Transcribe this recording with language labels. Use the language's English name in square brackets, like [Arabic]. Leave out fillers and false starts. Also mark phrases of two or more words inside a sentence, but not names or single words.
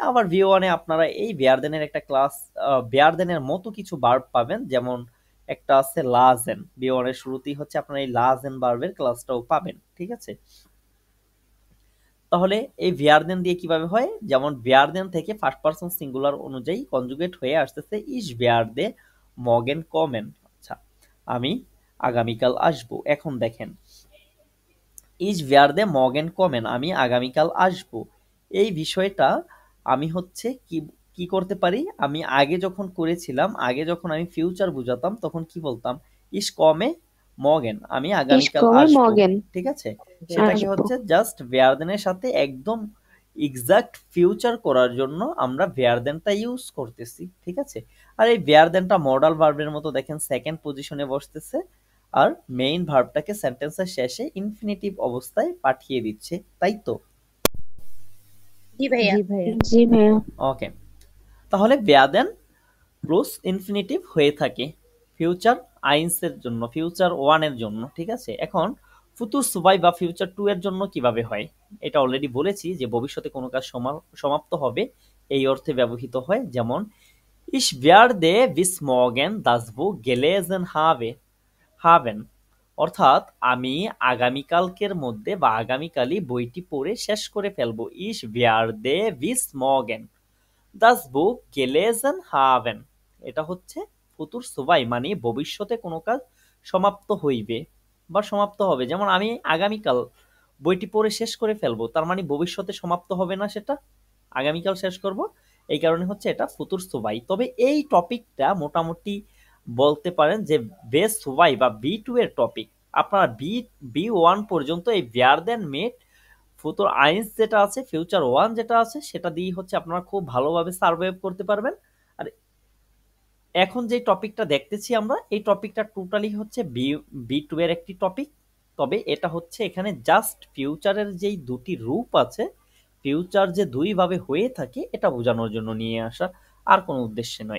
[Bangla] আবার V1 এ আপনারা এই verdeনের একটা ক্লাস, verdeনের মতো কিছু ভার্ব পাবেন, যেমন একটা আছে লাজেন। V1 এর শুরুতেই হচ্ছে আপনারা এই লাজেন ভার্বের ক্লাসটাও পাবেন। ঠিক আছে? তাহলে এই verden দিয়ে কিভাবে হয়, যেমন verden থেকে [English] first person singular [Bangla] অনুযায়ী কনজুগেট হয়ে আসতেছে [German] ich werde morgen kommen। [Bangla] আচ্ছা, আমি আগামীকাল আসবো। এখন দেখেন [German] ich werde morgen kommen, [Bangla] আমি আগামীকাল আসবো। এই বিষয়টা আমি হচ্ছে কি করতে পারি, আমি আগে যখন করেছিলাম, আগে যখন আমি ফিউচার বুঝাতাম তখন কি বলতাম, [German] ich komme morgen, আমি Ich [Bangla] আগামীকাল [German] komme [Bangla] আসবো। [German] morgen [Bangla] ঠিক আছে? সেটাকে আসবো। হচ্ছে জাস্ট verden-এর সাথে একদম [English] exact future [Bangla] করার জন্য আমরা verden-টা ইউজ করতেছি। ঠিক আছে? আর এই verden-টা [English] modal verb [Bangla] মতো দেখেন [English] second position [Bangla] বসতেছে, আর [English] main verb [Bangla] সেন্টেন্সের শেষে ইনফিনিটিভ অবস্থায় পাঠিয়ে দিচ্ছে, তাই তো? জি ভাইয়া। জি ভাইয়া। জি ভাইয়া। ওকে, তাহলে werden প্লাস ইনফিনিটিভ হয়ে থাকে ফিউচার আইন্সের জন্য, [English] future one [Bangla] এর জন্য। ঠিক আছে? এখন [German] Futur zwei [Bangla] বা [English] future two [Bangla] এর জন্য কিভাবে হয়, এটা অলরেডি বলেছি যে ভবিষ্যতে কোনো কাজ সমাপ্ত হবে এই অর্থে ব্যবহৃত হয়। [German] যেমন ich werde bis morgen das Buch gelesen haben, [Bangla] অর্থাৎ আমি আগামীকালকের মধ্যে বা আগামীকালই বইটি পড়ে শেষ করে ফেলবো। [German] ich werde bis morgen das Buch gelesen haben, [Bangla] এটা হচ্ছে [German] Futur zwei, [Bangla] মানে ভবিষ্যতে কোনো কাজ সমাপ্ত হইবে বা সমাপ্ত হবে। যেমন আমি আগামীকাল বইটি পড়ে শেষ করে ফেলবো, তার মানে ভবিষ্যতে সমাপ্ত হবে না, সেটা আগামীকাল শেষ করব। এই কারণে হচ্ছে এটা [German] Futur zwei. [Bangla] তবে এই টপিকটা মোটামুটি বলতে পারেন যে [German] B zwei [Bangla] বা B2 এর টপিক। আপনারা B1 পর্যন্ত এই [German] werden mit Futur eins [Bangla] যেটা আছে, [English] future one [Bangla] যেটা আছে, সেটা দিয়ে হচ্ছে আপনারা খুব ভালোভাবে সার্ভাইভ করতে পারবেন। আর এখন যে টপিকটা দেখতেছি আমরা, এই টপিকটা টোটালি হচ্ছে B2 এর একটি টপিক। তবে এটা হচ্ছে এখানে জাস্ট ফিউচারের যেই দুটি রূপ আছে, ফিউচার যে দুই ভাবে হয়ে থাকে, এটা বোঝানোর জন্য নিয়ে আসা, আর কোনো উদ্দেশ্যে নয়।